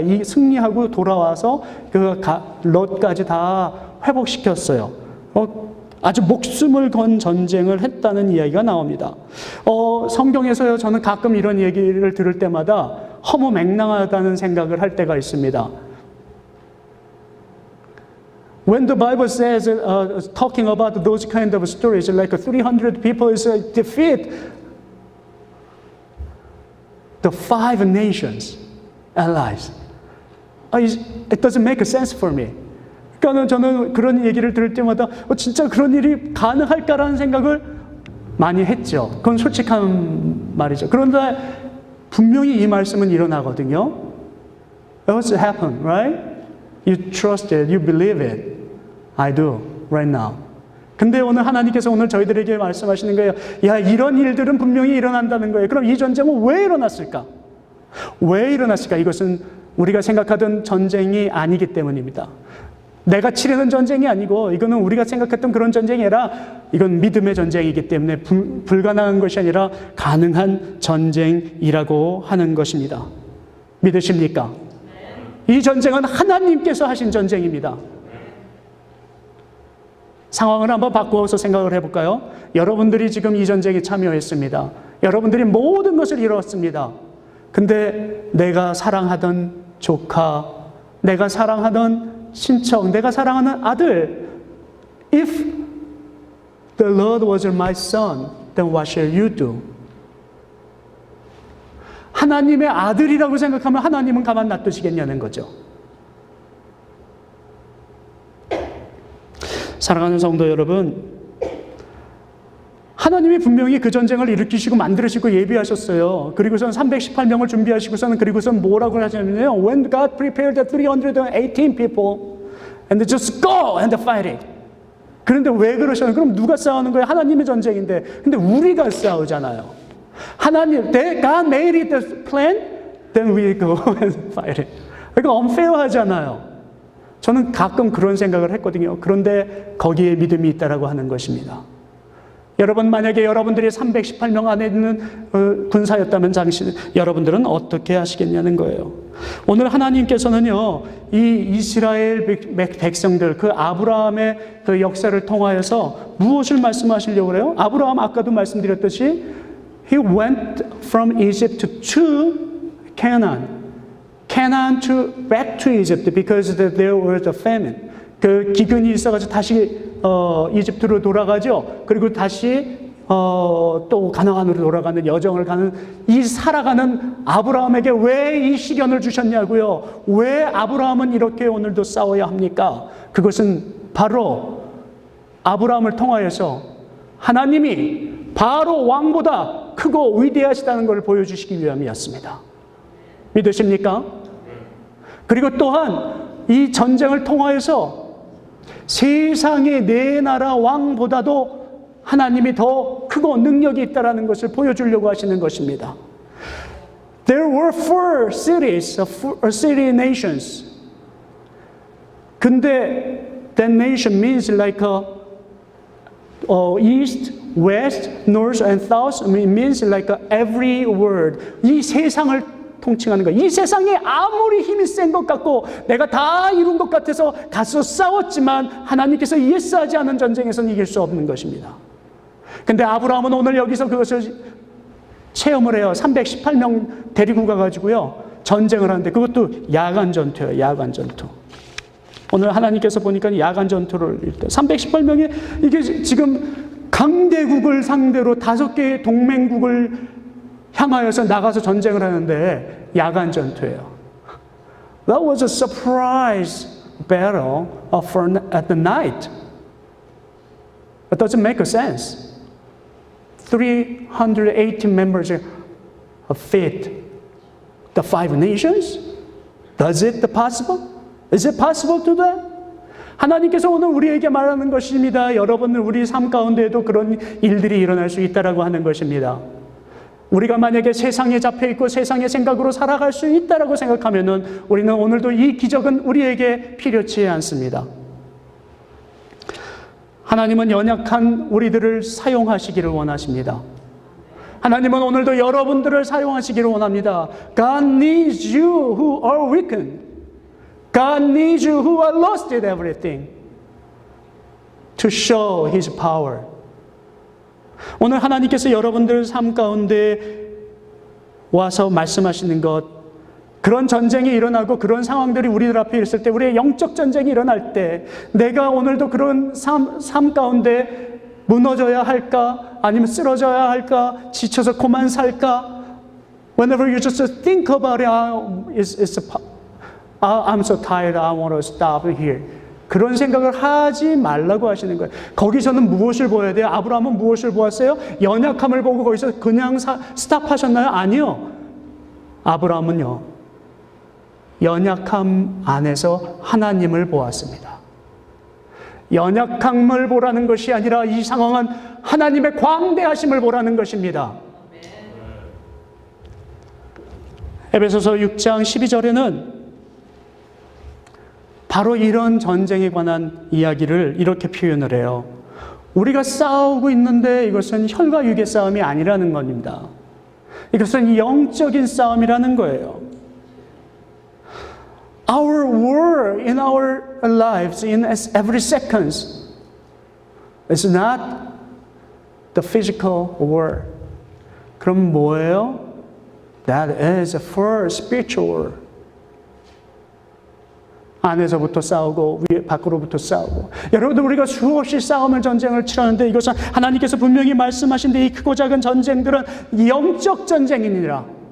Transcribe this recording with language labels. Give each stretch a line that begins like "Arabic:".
Korean: 이 승리하고 돌아와서 그 롯까지 다 회복시켰어요. 아주 목숨을 건 전쟁을 했다는 이야기가 나옵니다. 성경에서요, 저는 가끔 이런 얘기를 들을 때마다 허무맹랑하다는 생각을 할 때가 있습니다.
English: When the Bible says, talking about those kind of stories, like 300 people's defeat, the 5 nations, allies, it doesn't make sense for me.
Korean: 그러니까 저는 그런 얘기를 들을 때마다 진짜 그런 일이 가능할까라는 생각을 많이 했죠. 그건 솔직한 말이죠. 그런데 분명히 이 말씀은 일어나거든요.
English: It was happen, right? You trust it, you believe it. I do, right now.
Korean: 근데 오늘 하나님께서 오늘 저희들에게 말씀하시는 거예요. 야, 이런 일들은 분명히 일어난다는 거예요. 그럼 이 전쟁은 왜 일어났을까? 왜 일어났을까? 이것은 우리가 생각하던 전쟁이 아니기 때문입니다. 내가 치르는 전쟁이 아니고 이거는 우리가 생각했던 그런 전쟁이 아니라 이건 믿음의 전쟁이기 때문에 불가능한 것이 아니라 가능한 전쟁이라고 하는 것입니다. 믿으십니까? 이 전쟁은 하나님께서 하신 전쟁입니다. 상황을 한번 바꾸어서 생각을 해볼까요? 여러분들이 지금 이 전쟁에 참여했습니다. 여러분들이 모든 것을 이뤘습니다. 근데 내가 사랑하던 조카, 내가 사랑하던 친척, 내가 사랑하는 아들,
English: if the Lord was my son, then what shall you do?
Korean: 하나님의 아들이라고 생각하면 하나님은 가만 놔두시겠냐는 거죠. 사랑하는 성도 여러분, 하나님이 분명히 그 전쟁을 일으키시고 만들으시고 예비하셨어요. 그리고선 318명을 준비하시고서는 그리고선 뭐라고 하냐면요.
English: When God prepared the 318 people and just go and fight it.
Korean: 그런데 왜 그러셨나요? 그럼 누가 싸우는 거예요? 하나님의 전쟁인데. 근데 우리가 싸우잖아요.
English: 하나님, God made it the plan, then we go and fight it.
Korean: 그러니까 unfair하잖아요. 저는 가끔 그런 생각을 했거든요. 그런데 거기에 믿음이 있다라고 하는 것입니다. 여러분, 만약에 여러분들이 318명 안에 있는 군사였다면 여러분들은 어떻게 하시겠냐는 거예요. 오늘 하나님께서는요, 이 이스라엘 백성들, 그 아브라함의 그 역사를 통하여서 무엇을 말씀하시려고 그래요? 아브라함 아까도 말씀드렸듯이
English: He went from Egypt to Canaan. Canaan back to Egypt because there was a famine.
Korean: 그 기근이 있어가지고 다시 이집트로 돌아가죠. 그리고 다시 또 가나안으로 돌아가는 여정을 가는 이 살아가는 아브라함에게 왜 이 시련을 주셨냐고요? 왜 아브라함은 이렇게 오늘도 싸워야 합니까? 그것은 바로 아브라함을 통하여서 하나님이 바로 왕보다 크고 위대하시다는 것을 보여주시기 위함이었습니다. 믿으십니까? 그리고 또한 이 전쟁을 통하여서 세상의 네 나라 왕보다도 하나님이 더 크고 능력이 있다는 것을 보여주려고 하시는 것입니다.
English: There were 4 cities, city nations. 근데 that nation means like east, west, north and south. It means like every word.
Korean: 이 세상을 통칭하는 거예요. 이 세상에 아무리 힘이 센 것 같고 내가 다 이룬 것 같아서 가서 싸웠지만 하나님께서 예스하지 않은 전쟁에서는 이길 수 없는 것입니다. 근데 아브라함은 오늘 여기서 그것을 체험을 해요. 318명 데리고 가가지고요, 전쟁을 하는데 그것도 야간 전투예요. 야간 전투. 오늘 하나님께서 보니까 야간 전투를 318명이 이게 지금 강대국을 상대로 5개의 동맹국을 향하여서 나가서 전쟁을 하는데 야간 전투예요.
English: That was a surprise battle at the night. It doesn't make sense. 318 members fit the 5 nations? Does it possible? Is it possible to do?
Korean: 하나님께서 오늘 우리에게 말하는 것입니다. 여러분, 우리 삶 가운데에도 그런 일들이 일어날 수 있다라고 하는 것입니다. 우리가 만약에 세상에 잡혀있고 세상의 생각으로 살아갈 수 있다라고 생각하면은 우리는 오늘도 이 기적은 우리에게 필요치 않습니다. 하나님은 연약한 우리들을 사용하시기를 원하십니다. 하나님은 오늘도 여러분들을 사용하시기를 원합니다.
English: God needs you who are weakened. God needs you who are lost in everything to show His power.
Korean: 오늘 하나님께서 여러분들 삶 가운데 와서 말씀하시는 것, 그런 전쟁이 일어나고 그런 상황들이 우리들 앞에 있을 때, 우리의 영적 전쟁이 일어날 때 내가 오늘도 그런 삶 가운데 무너져야 할까? 아니면 쓰러져야 할까? 지쳐서 그만 살까?
English: Whenever you just think about it, I'm so tired, I want to stop here.
Korean: 그런 생각을 하지 말라고 하시는 거예요. 거기서는 무엇을 보아야 돼요? 아브라함은 무엇을 보았어요? 연약함을 보고 거기서 그냥 스탑하셨나요? 아니요. 아브라함은요, 연약함 안에서 하나님을 보았습니다. 연약함을 보라는 것이 아니라 이 상황은 하나님의 광대하심을 보라는 것입니다. 에베소서 6장 12절에는 바로 이런 전쟁에 관한 이야기를 이렇게 표현을 해요. 우리가 싸우고 있는데 이것은 혈과 육의 싸움이 아니라는 겁니다. 이것은 영적인 싸움이라는 거예요.
English: Our war in our lives, in every second, is not the physical war.
Korean: 그럼 뭐예요?
English: That is for spiritual war.
Korean: 안에서부터 싸우고 밖으로부터 싸우고. 여러분들, 우리가 수없이 싸움을 전쟁을 치렀는데 이것은 하나님께서 분명히 말씀하신 데 이 크고 작은 전쟁들은 영적 전쟁이니라.